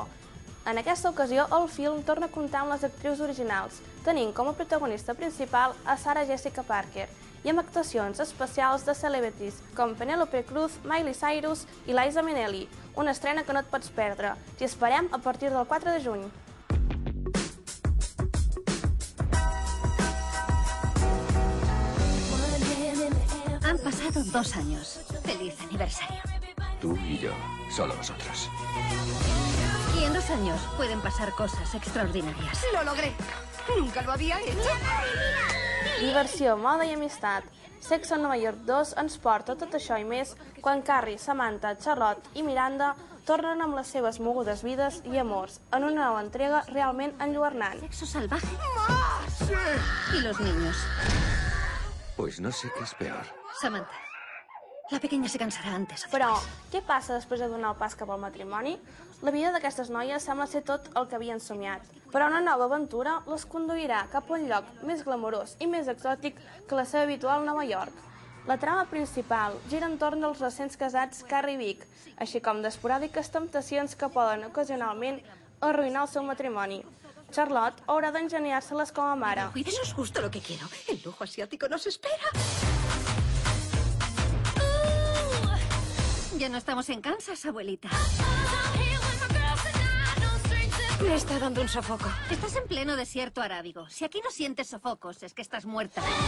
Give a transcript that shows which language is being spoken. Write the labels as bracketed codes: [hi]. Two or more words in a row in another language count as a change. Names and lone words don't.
[ca] En aquesta ocasió, el film torna a comptar amb les actrius originals, tenint com a protagonista principal a Sarah Jessica Parker i amb actuacions especials de celebrities com Penélope Cruz, Miley Cyrus i Liza Minnelli, una estrena que no et pots perdre. T'hi esperem a partir del 4 de juny. [es] Han pasado 2 años. ¡Feliz aniversario! Tú y yo, solo nosotros. Y en 2 años pueden pasar cosas extraordinarias. ¡Lo logré! ¡Nunca lo había hecho! [ca] Diversió, moda i amistat. Sexo en Nova York 2 ens porta tot això i més quan Carrie, Samantha, Charlotte i Miranda tornen amb les seves mogudes vides i amors en una nova entrega realment enlluernant. [es] Sexo salvaje. ¡Más! ¿Y los niños? Pues no sé qué es peor. Samantha, la pequeña se cansarà antes o [ca] Però, [es] después. [ca] què passa després de donar el pas cap al matrimoni? La vida d'aquestes noies sembla ser tot el que havien somiat, però una nova aventura les conduirà cap a un lloc més glamurós i més exòtic que la seva habitual Nova York. La trama principal gira entorn dels recents casats Carrie i Vic, així com d'esporàdiques temptacions que poden ocasionalment arruïnar el seu matrimoni. Charlotte haurà d'engeniar-se-les com a mare. [es] Y eso es justo lo que quiero. El lujo asiático nos espera. Ya no estamos en Kansas, abuelita. Me está dando un sofoco. Estás en pleno desierto arábigo. Si aquí no sientes sofocos, es que estás muerta.